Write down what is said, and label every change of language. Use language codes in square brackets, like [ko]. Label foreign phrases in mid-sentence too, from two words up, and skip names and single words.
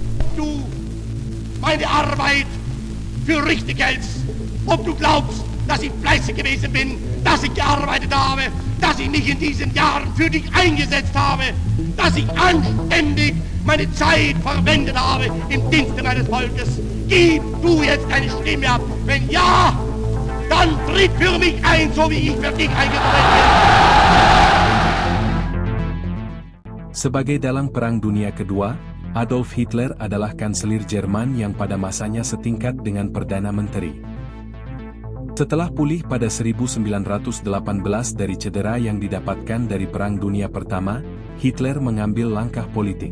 [de] du meine Arbeit für richtig hältst, ob du glaubst, dass ich fleißig gewesen bin, dass ich gearbeitet habe, dass ich mich in diesen Jahren für dich eingesetzt habe, dass ich anständig meine Zeit verwendet habe im Dienste meines Volkes. Gib du jetzt deine Stimme ab. Wenn ja, dann tritt für mich ein, so wie ich für dich eingetreten bin. [id] Sebagai dalang Perang Dunia Kedua, Adolf Hitler adalah kanselir Jerman yang pada masanya setingkat dengan Perdana Menteri. Setelah pulih pada 1918 dari cedera yang didapatkan dari Perang Dunia Pertama, Hitler mengambil langkah politik.